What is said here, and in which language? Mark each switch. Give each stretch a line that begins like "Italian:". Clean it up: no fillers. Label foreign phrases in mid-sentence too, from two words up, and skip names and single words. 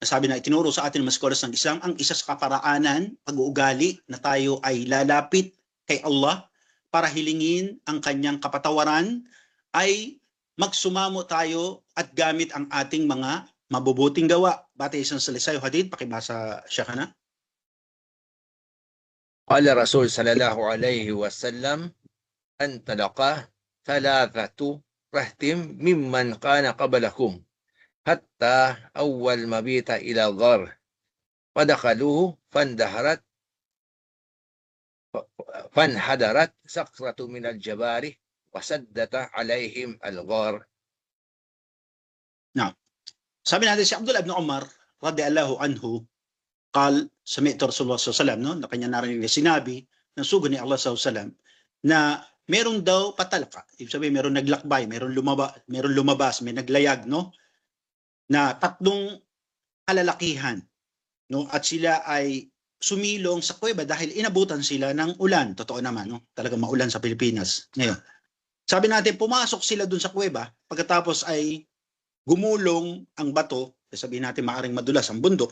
Filipino: Sabi na itinuro sa atin ng mga scholars ng Islam, ang isa sa kaparaanan, pag-uugali na tayo ay lalapit kay Allah para hilingin ang kanyang kapatawaran ay magsumamo tayo at gamit ang ating mga mabubuting gawa. Batay sa salisay o hadith, pakibasa siya ka na.
Arabic: قال رسول صلى الله عليه وسلم انطلق ثلاثة رهط ممن كان قبلكم حتى أول مبيت إلى الغار فدخلوه فانحدرت صخرة من الجبال وسدت عليهم الغار. نعم.
Filipino: Sabi natin si Abdullah ibn Umar
Arabic: رضي الله عنه قال سمعت رسول الله صلى الله عليه وسلم,
Filipino: no, na kanya narinig na sinabi ng sugo ni Allah
Arabic: صلى الله عليه وسلم
Filipino: na meron daw patalaka. Ibig sabihin meron naglakbay, meron lumabas, may naglayag, no, na tatlong kalalakihan, no, at sila ay sumilong sa kuweba dahil inabutan sila ng ulan. Totoo naman, no, talagang maulan sa Pilipinas ngayon. Sabi natin pumasok sila dun sa kuweba, pagkatapos ay gumulong ang bato, sabihin natin maaring madulas ang bundok.